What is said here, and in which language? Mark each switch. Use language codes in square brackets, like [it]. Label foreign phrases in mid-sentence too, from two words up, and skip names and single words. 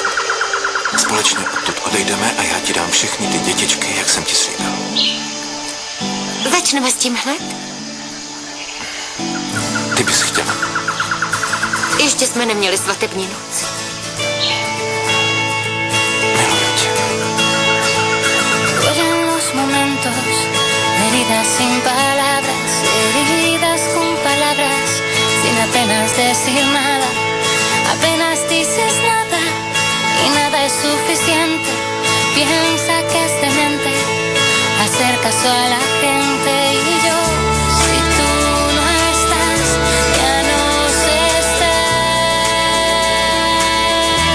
[cs] Společně odtud odejdeme a já ti dám všechny ty dětičky, jak jsem ti slíbil. Začneme s tím hned? Ty bys chtěla. Ještě jsme neměli svatební noc. Miluji tě. [es] Duelen los momentos, heridas sin palabras, heridas con palabras, sin apenas decir nada, apenas dices nada y nada es suficiente. Piensa que es demente hacer caso a la gente y yo, si tú no estás, ya no sé estar.